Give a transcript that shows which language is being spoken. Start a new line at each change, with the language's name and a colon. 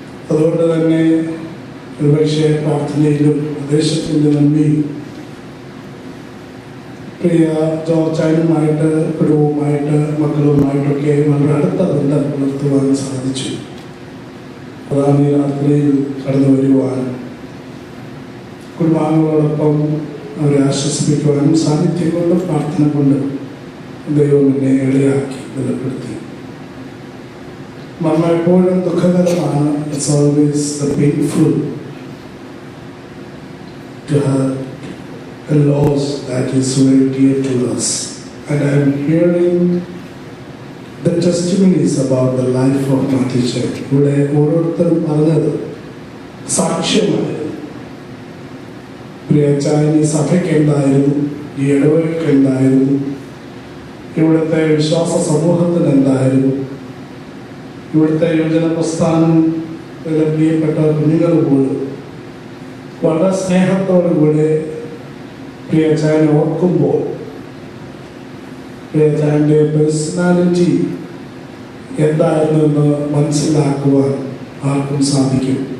Malayalam: അതുകൊണ്ട് തന്നെ ഒരുപക്ഷെ പ്രാർത്ഥനയിലും ദേശത്തിൻ്റെ നന്ദിയും പ്രിയ ജോർജാനുമായിട്ട്, കുടുംബവുമായിട്ട്, മക്കളുമായിട്ടൊക്കെ വളരെ അടുത്ത ബന്ധം പുലർത്തുവാൻ സാധിച്ചു. അതാണ് ഈ രാത്രിയിൽ കടന്നു വരുവാൻ കുടുംബാംഗങ്ങളോടൊപ്പം അവരെ ആശ്വസിപ്പിക്കുവാനും സാന്നിധ്യം കൊണ്ട് പ്രാർത്ഥന കൊണ്ട് ദൈവം എന്നെ ഇടയാക്കി ബലപ്പെടുത്തി. മരണം എപ്പോഴും ദുഃഖകരമാണ്.
English: It's always the painful to have a loss that is very dear to us. And I am hearing the testimonies about the life of Mathew.
Malayalam: ഇവിടെ ഓരോരുത്തരും പറഞ്ഞത് സാക്ഷ്യമായിരുന്നു. പ്രിയച്ചായൻ ഈ സഭയ്ക്ക് എന്തായിരുന്നു, ഈ ഇടവകയ്ക്ക് എന്തായിരുന്നു, ഇവിടുത്തെ വിശ്വാസ സമൂഹത്തിന് എന്തായിരുന്നു, ഇവിടുത്തെ യുവജന പ്രസ്ഥാനം പ്രിയപ്പെട്ട കുഞ്ഞുങ്ങൾ പോലും വളരെ സ്നേഹത്തോടുകൂടെ പ്രിയച്ചായനെ ഓർക്കുമ്പോൾ പ്രിയച്ചായൻ്റെ പേഴ്സണാലിറ്റി എന്തായിരുന്നെന്ന് മനസ്സിലാക്കുവാൻ ആർക്കും സാധിക്കും.